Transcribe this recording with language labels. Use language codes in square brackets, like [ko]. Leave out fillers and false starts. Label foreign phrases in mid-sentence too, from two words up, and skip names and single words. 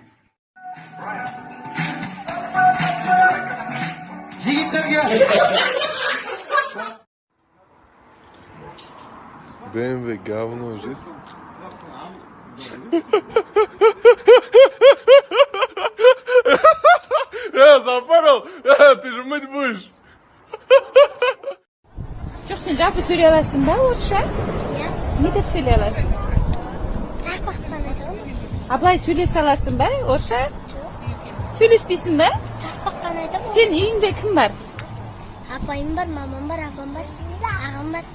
[ru] BMW говно жесть. Запорол? Ты же мыть будешь. [kk] Жоқ, сен жалпы сөйлей аласың ба орысша? Иә. Не деп сөйлей аласың? Тақпақтан айтамын. А былай сөйлесе аласың ба орысша? Жоқ. Сөйлеспейсің ба? Тақпақтан айтамын. Сен үйіңде кім бар? Апайым бар, мамам бар, апам бар, ағам бар.